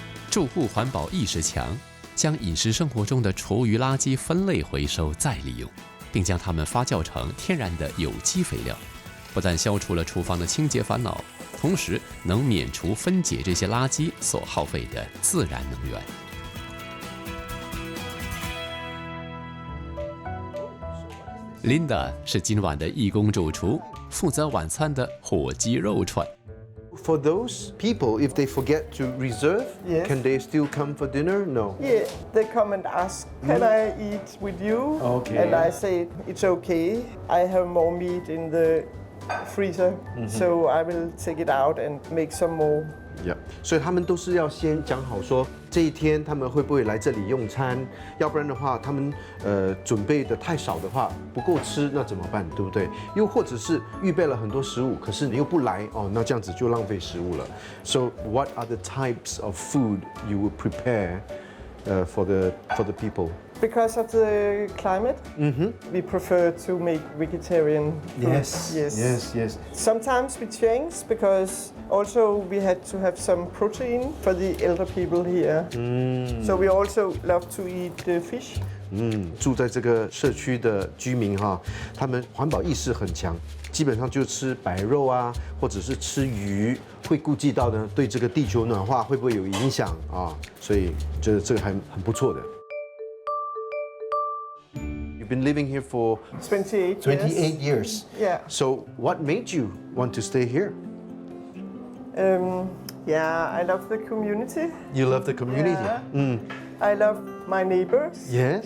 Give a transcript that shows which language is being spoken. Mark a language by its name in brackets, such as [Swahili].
[Chinese] 住户环保意识强，将饮食生活中的厨余垃圾分类回收再利用，并将它们发酵成天然的有机肥料，不但消除了厨房的清洁烦恼，同时能免除分解这些垃圾所耗费的自然能源。 Linda 是今晚的义工主厨，负责晚餐的火鸡肉串。 [English] For those people, if they forget to reserve, Yes. can they still come for dinner? No. Yeah, they come and ask, can I eat with you? Okay. And I say, it's okay. I have more meat in the freezer, so I will take it out and make some more [Chinese] 所以他们都是要先讲好说这一天他们会不会来这里用餐，要不然的话他们准备的太少的话不够吃，那怎么办，对不对？又或者是预备了很多食物，可是你又不来哦，那这样子就浪费食物了。 [English] So what are the types of food you would prepare for the people? Because of the climate, we prefer to make vegetarian food. Yes. Sometimes we change because also we had to have some protein for the elder people here. So we also love to eat fish. [Chinese] 住在这个社区的居民哈，他们环保意识很强，基本上就吃白肉啊，或者是吃鱼，会顾及到呢对这个地球暖化会不会有影响啊？所以觉得这个还很不错的。 [English] You've been living here for 28 years. Yeah. So what made you want to stay here? Yeah, I love the community. You love the community. Yeah. I love my neighbors. Yes.